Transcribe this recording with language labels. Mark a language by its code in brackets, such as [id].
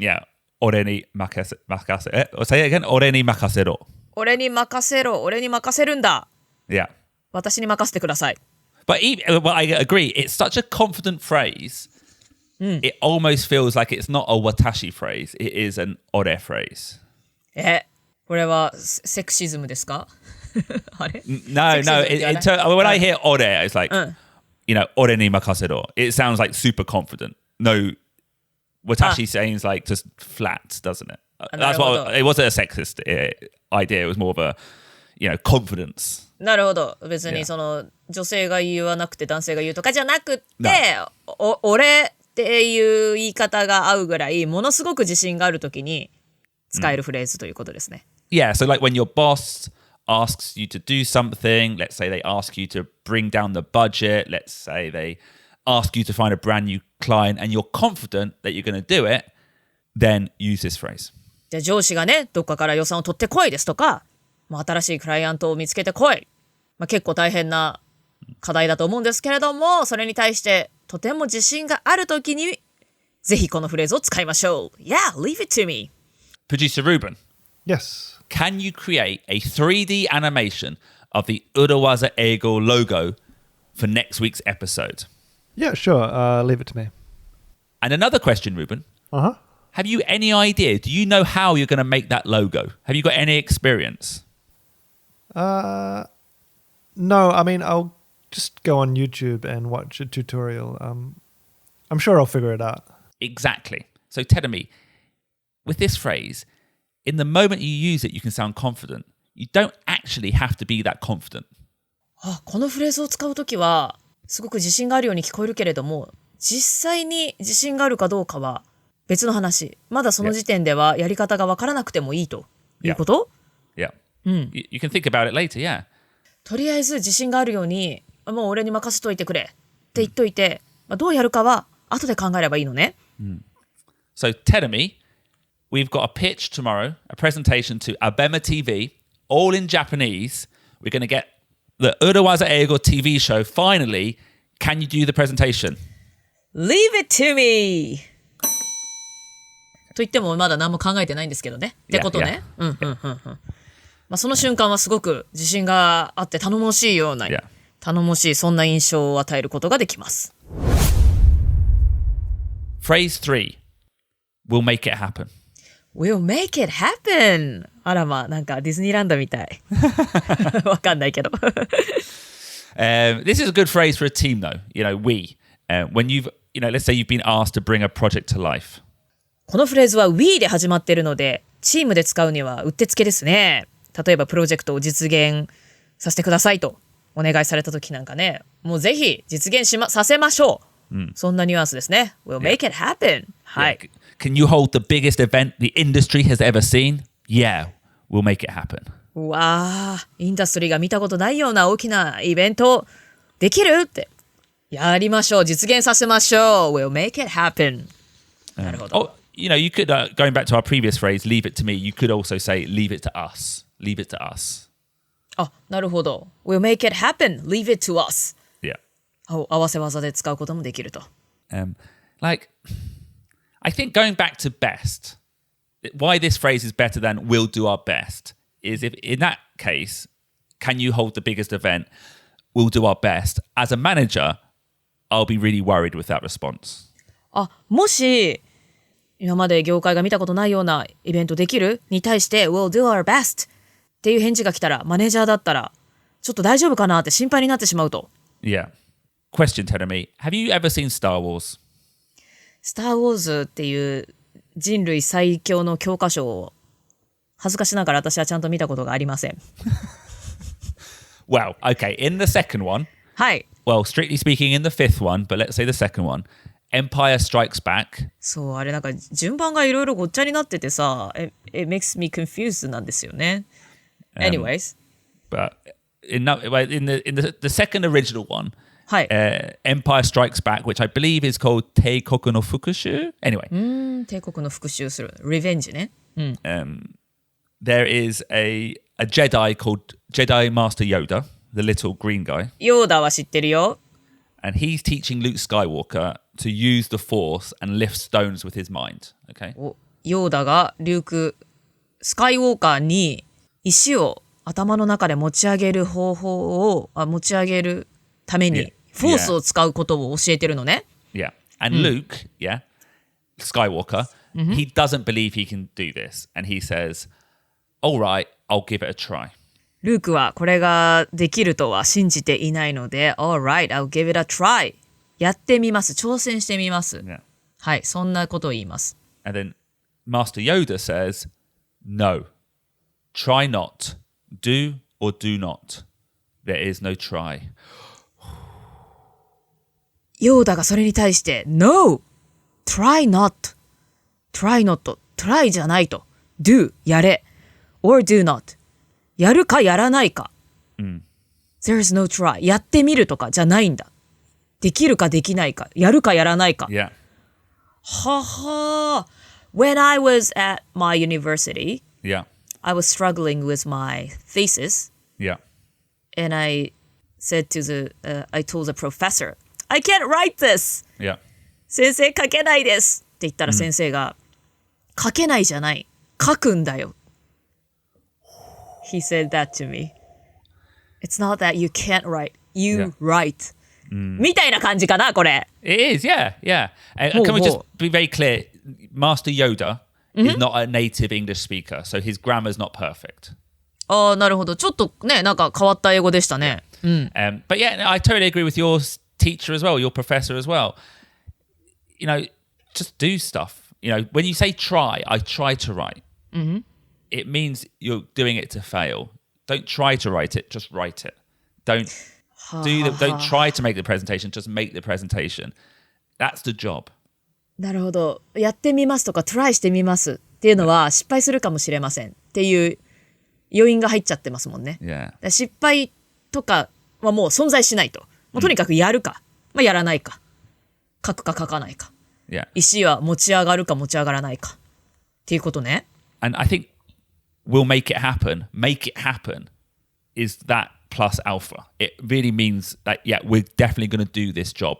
[en] Yeah. [ja] 俺に任せ。 [en] Say it again. [ja] 俺に任せろ。俺に任せろ。俺に任せるんだ。 [en] Yeah. [ja] 私に任せてください。 [en] But I agree. It's such a confident phrase. It almost feels like it's not a watashi phrase. It is an ore phrase. [ja] これはセクシズムですか？あれ [en] No. When I hear ore, it's like, ore ni makasero. It sounds like super confident. No, watashi sounds like just flat, doesn't it? That's what it wasn't a sexist idea. It was more of a, confidence. [ja] なるほど。別に女性が言わなくて男性が言うとかじゃなくって、俺っていう言い方が合うぐらいものすごく自信があるときに使えるフレーズということですね。 [en] Yeah, so like when your boss asks you to do something, let's say they ask you to bring down the budget, let's say they ask you to find a brand new client and you're confident that you're going to do it, then use this phrase. [ja] じゃあ上司がね、どっかから予算を取ってこいですとか、新しいクライアントを見つけてこい。結構大変な課題だと思うんですけれども、それに対してとても自信があるときに、ぜひこのフレーズを使いましょう。 [en] Yeah, leave it to me. Producer Ruben. Yes. Can you create a 3D animation of the Urawaza Eigo logo for next week's episode? Yeah, sure. Leave it to me. And another question, Ruben. Uh-huh. Have you any idea? Do you know how you're going to make that logo? Have you got any experience? No, I mean, I'll just go on YouTube and watch a tutorial. I'm sure I'll figure it out. Exactly. So tell me, with this phrase, in the moment you use it, you can sound confident. You don't actually have to be that confident. [ja] このフレーズを使うときは、すごく自信があるように聞こえるけれども、実際に自信があるかどうかは別の話。まだその時点ではやり方がわからなくてもいいということ？ [en] Yeah. You can think about it later, yeah. [ja] とりあえず自信があるように、もう俺に任せといてくれって言っといて、どうやるかは後で考えればいいのね。 [en] So tell me, we've got a pitch tomorrow, a presentation to Abema TV, all in Japanese. We're going to get the Urawaza Eigo TV show finally Can you do the presentation? Leave it to me! [ja] と言ってもまだ何も考えてないんですけどね。ってことね。その瞬間はすごく自信があって頼もしいような、頼もしいそんな印象を与えることができます。 [en] Phrase 3. We'll make it happen. We'll make it happen! [ja] あらまあ、なんかディズニーランドみたい。わかんないけど。 [en] This is a good phrase for a team though. We. When let's say you've been asked to bring a project to life. [ja] このフレーズは We で始まっているので、チームで使うにはうってつけですね。例えばプロジェクトを実現させてくださいとお願いされた時なんかね、もうぜひ実現させましょう。そんなニュアンスですね。 [en] We'll make it happen. はい。 Can you hold the biggest event the industry has ever seen? Yeah, we'll make it happen. [ja] うわー、インダストリーが見たことないような大きなイベントできるって。やりましょう。実現させましょう。 [en] We'll make it happen. [ja] なるほど。 [en] You could, going back to our previous phrase, leave it to me, you could also say, leave it to us. Leave it to us. [ja] あ、なるほど。 [en] We'll make it happen. Leave it to us. Yeah. [ja] 合わせ技で使うこともできると。 [en] I think going back to best, why this phrase is better than we'll do our best is if in that case, can you hold the biggest event? We'll do our best. As a manager, I'll be really worried with that response. [ja] もし今まで業界が見たことないようなイベントできるに対して [en] We'll do our best [ja] っていう返事が来たらマネージャーだったらちょっと大丈夫かなって心配になってしまうと。 [en] Yeah. Question, Tenemi. Have you ever seen Star Wars? [ja] Star Wars っていう人類最強の教科書を恥ずかしながら私はちゃんと見たことがありません。 [en] Well, okay. In the second one. [ja] はい。 [en] Well, strictly speaking, in the fifth one, but let's say the second one. Empire Strikes Back. [ja] そう、あれなんか順番がいろいろごっちゃになっててさ、 [en] it makes me confused [ja] なんですよね。 [en] Anyways. But in the second original one, [ja] はい。 [en] Empire Strikes Back, which I believe is called 帝国の復讐 Anyway. [ja] 帝国の復讐する。Revenge ね。 [en] There is a Jedi called Jedi Master Yoda, the little green guy. [ja] ヨーダは知ってるよ。 [en] And he's teaching Luke Skywalker to use the Force and lift stones with his mind. Okay. [ja] ヨーダがスカイウォーカーに石を頭の中で持ち上げる方法を持ち上げるためにフォースを使うことを教えてるのね。 [en] Yeah. And Luke, Skywalker, he doesn't believe he can do this. And he says, all right, I'll give it a try. [ja] ルークはこれができるとは信じていないので [en] All right, I'll give it a try. [ja] やってみます。挑戦してみます。 [en] Yeah. [ja] はい、そんなことを言います。 [en] And then Master Yoda says, no, try not, do or do not. There is no try. [ja] ヨーダがそれに対して [en] No, try not, try not, try [ja] じゃないと Do, やれ [en] or do not [ja] やるかやらないか。 [en] There is no try. [ja] やってみるとかじゃないんだ。できるかできないか。やるかやらないか。 [en] Yeah. はは。 When I was at my university, I was struggling with my thesis. Yeah. And I said to I told the professor, I can't write this. Yeah. [ja] 先生書けないです。って言ったら先生が、書けないじゃない。書くんだよ。 [en] He said that to me. It's not that you can't write. You write. [ja] みたいな感じかな、これ。 [en] It is, yeah. And can we just be very clear? Master Yoda is not a native English speaker, so his grammar is not perfect. [ja] ああ、なるほど。ちょっとね、なんか変わった英語でしたね。 [en] But yeah, I totally agree with your teacher as well, your professor as well. Just do stuff. When you say try, I try to write. It means you're doing it to fail. Don't try to write it, just write it. Don't try to make the presentation, just make the presentation. That's the job. [ja] なるほど。やってみますとかトライしてみますっていうのは失敗するかもしれませんっていう余韻が入っちゃってますもんね。失敗とかはもう存在しないと。もうとにかくやるか、やらないか、書くか書かないか。石は持ち上がるか持ち上がらないかっていうことね。 [en] And I think we'll make it happen. Make it happen is that plus alpha. It really means that, yeah, we're definitely going to do this job.